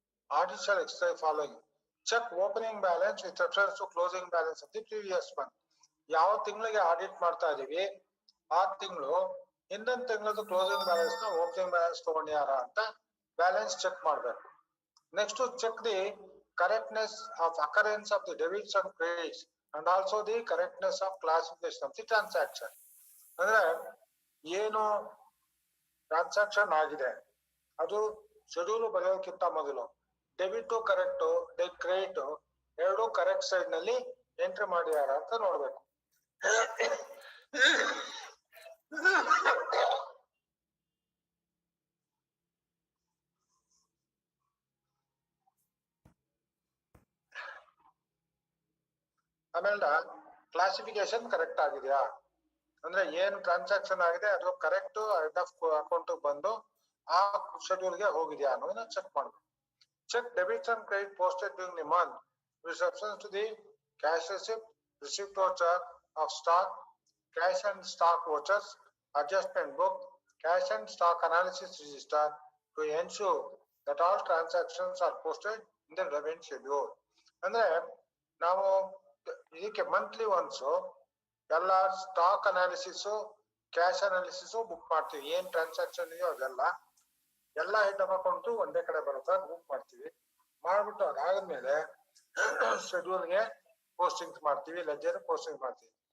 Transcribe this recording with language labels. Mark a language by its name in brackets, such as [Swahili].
[English] Audit shall exercise following: check opening balance with reference to closing balance of the previous month. [Kannada] ಯಾವ ತಿಂಗಳಿಗೆ audit ಮಾಡ್ತಾ ಇದೀವಿ ಆ ತಿಂಗಳು ಹಿಂದಿನ ತಿಂಗಳದ್ದು ಕ್ಲೋಸಿಂಗ್ ಬ್ಯಾಲೆನ್ಸ್ ನ ಓಪನಿಂಗ್ ಬ್ಯಾಲೆನ್ಸ್ ತಗೊಂಡ್ಯಾರ ಅಂತ ಬ್ಯಾಲೆನ್ಸ್ ಚೆಕ್ ಮಾಡ್ಬೇಕು. [English] Next, check the correctness of occurrence of the debits and credits and also the correctness of classification of the transaction. [Kannada] ಅಂದ್ರೆ ಏನು ಟ್ರಾನ್ಸಾಕ್ಷನ್ ಆಗಿದೆ ಅದು ಶೆಡ್ಯೂಲ್ ಬರೆಯೋಕ್ಕಿಂತ ಮೊದಲು ಡೆಬಿಟ್ ಕರೆಕ್ಟ್, ಕ್ರೆಡಿಟ್ ಎರಡು correct side ನಲ್ಲಿ entry ಮಾಡಿದಾರ ಅಂತ ನೋಡ್ಬೇಕು. ಆಮೇಲೆ ಕ್ಲಾಸಿಫಿಕೇಶನ್ ಕರೆಕ್ಟ್ ಆಗಿದೆಯಾ, ಅಂದ್ರೆ ಏನ್ ಟ್ರಾನ್ಸಾಕ್ಷನ್ ಆಗಿದೆ ಅದು ಕರೆಕ್ಟ್ ಹೆಡ್ ಆಫ್ ಅಕೌಂಟ್ ಬಂದು ಆ ಶೆಡ್ಯೂಲ್ಗೆ ಹೋಗಿದ್ಯಾ ಅನ್ನೋದನ್ನ ಚೆಕ್ ಮಾಡ್ಬೇಕು. [English] Check debits and credit posted during the month with reference to the cash receipt voucher of stock, cash and stock vouchers, adjustment book, cash and stock analysis register to ensure that all transactions are posted in the relevant schedule. [Kannada] ಅಂದ್ರೆ ನಾವು ಇದಕ್ಕೆ monthly once ಎಲ್ಲ stock analysis, cash analysis book ಮಾಡ್ತೀವಿ. ಏನ್ transaction ಇದೆಯೋ ಅದೆಲ್ಲ ಎಲ್ಲ item account ಒಂದೇ ಕಡೆ ಬರುತ್ತೆ, ಬುಕ್ ಮಾಡ್ತೀವಿ. ಮಾಡ್ಬಿಟ್ಟು ಅದಾದ್ಮೇಲೆ ಶೆಡ್ಯೂಲ್ಗೆ ಪೋಸ್ಟಿಂಗ್ ಮಾಡ್ತೀವಿ, ಲೆಜರ್ ಪೋಸ್ಟಿಂಗ್ ಮಾಡ್ತೀವಿ.